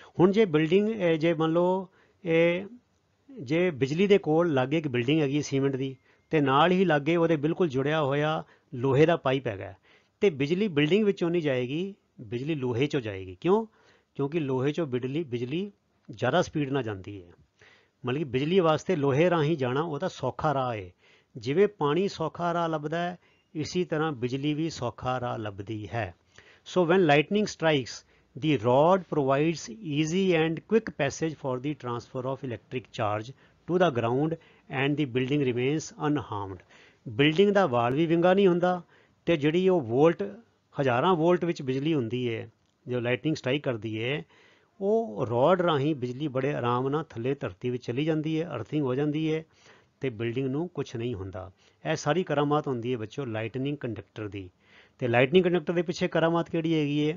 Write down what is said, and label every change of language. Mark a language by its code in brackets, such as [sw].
[pa] ਹੁਣ ਜੇ ਬਿਲਡਿੰਗ, ਜੇ ਮੰਨ ਲਓ ਜੇ ਬਿਜਲੀ ਦੇ ਕੋਲ ਲਾਗੇ ਇੱਕ ਬਿਲਡਿੰਗ ਹੈਗੀ ਸੀਮੈਂਟ ਦੀ, ਤੇ ਨਾਲ ਹੀ ਲਾਗੇ ਉਹਦੇ ਬਿਲਕੁਲ ਜੁੜਿਆ ਹੋਇਆ ਲੋਹੇ ਦਾ ਪਾਈਪ ਹੈਗਾ, ਤੇ ਬਿਜਲੀ ਬਿਲਡਿੰਗ ਵਿੱਚੋਂ ਨਹੀਂ ਜਾਏਗੀ, ਬਿਜਲੀ ਲੋਹੇ 'ਚੋਂ ਜਾਏਗੀ। ਕਿਉਂ? ਕਿਉਂਕਿ ਲੋਹੇ 'ਚੋਂ ਬਿਜਲੀ ਜ਼ਿਆਦਾ ਸਪੀਡ ਨਾਲ ਜਾਂਦੀ ਹੈ। ਮਤਲਬ ਕਿ ਬਿਜਲੀ ਵਾਸਤੇ ਲੋਹੇ ਰਾਹੀਂ ਜਾਣਾ ਉਹਦਾ ਸੌਖਾ ਰਾਹ ਹੈ। ਜਿਵੇਂ ਪਾਣੀ ਸੌਖਾ ਰਾਹ ਲੱਭਦਾ ਹੈ, ਇਸੀ ਤਰ੍ਹਾਂ ਬਿਜਲੀ ਵੀ ਸੌਖਾ ਰਾਹ ਲੱਭਦੀ ਹੈ। [en] So when lightning strikes, the rod provides easy and quick passage for the transfer of electric charge to the ground and the building remains unharmed। [pa] Building ਦਾ ਵਾਲ ਵੀ ਵਿੰਗਾ ਨਹੀਂ ਹੁੰਦਾ, ਤੇ ਜਿਹੜੀ ਉਹ ਵੋਲਟ, ਹਜ਼ਾਰਾਂ ਵੋਲਟ ਵਿੱਚ ਬਿਜਲੀ ਹੁੰਦੀ ਹੈ ਜੋ ਲਾਈਟਨਿੰਗ ਸਟ੍ਰਾਈਕ ਕਰਦੀ ਹੈ, ਉਹ ਰੋਡ ਰਾਹੀਂ ਬਿਜਲੀ ਬੜੇ ਆਰਾਮ ਨਾਲ ਥੱਲੇ ਧਰਤੀ ਵਿੱਚ ਚਲੀ ਜਾਂਦੀ ਹੈ, ਅਰਥਿੰਗ ਹੋ ਜਾਂਦੀ ਹੈ, ਤੇ ਬਿਲਡਿੰਗ ਨੂੰ ਕੁਛ ਨਹੀਂ ਹੁੰਦਾ। ਇਹ ਸਾਰੀ ਕਰਾਮਾਤ ਹੁੰਦੀ ਹੈ ਬੱਚੋ ਲਾਈਟਨਿੰਗ ਕੰਡਕਟਰ ਦੀ। ਤੇ ਲਾਈਟਨਿੰਗ ਕੰਡਕਟਰ ਦੇ ਪਿੱਛੇ ਕਰਾਮਾਤ ਕਿਹੜੀ ਹੈਗੀ ਹੈ?